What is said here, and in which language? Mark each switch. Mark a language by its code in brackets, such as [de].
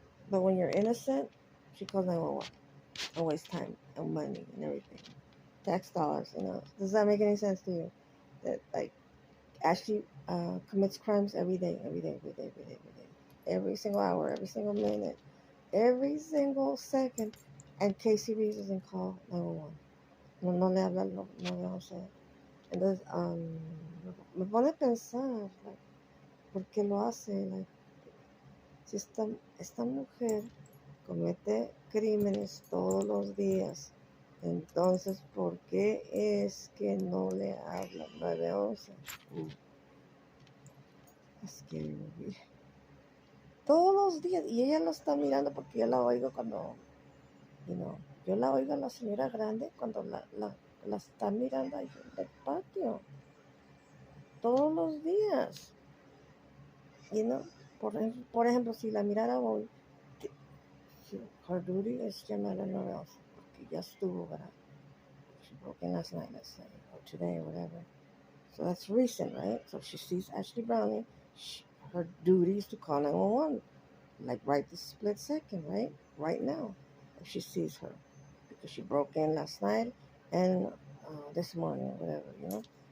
[en] But when you're innocent, she calls 911 and waste time and money and everything, tax dollars. Does that make any sense to you? That like Ashley commits crimes every day, every day, every day, every day, every day, every single hour, every single minute, every single second, and Casey Reeves doesn't call 911. [es] No, no le habla, no le hace. Entonces, me pone a pensar, [en] like, [es] ¿por qué lo hace? [en] Like, [es] si esta mujer comete crímenes todos los días, entonces, ¿por qué es que no le habla 911? Es que todos los días, y ella lo está mirando porque yo la oigo cuando, [en] you know, [es] yo la oigo a la señora grande cuando la está mirando ahí en el patio, todos los días, you know. Por ejemplo, si la mirara hoy, [en] her duty [es] es llamar a 911, porque ya estuvo, ¿verdad? [en] She broke in last night, let's say, or today, or whatever. So that's recent, right? So if she sees Ashley Browning, her duty is to call 911, like right this split second, right? Right now, if she sees her, because she broke in last night and this morning, whatever.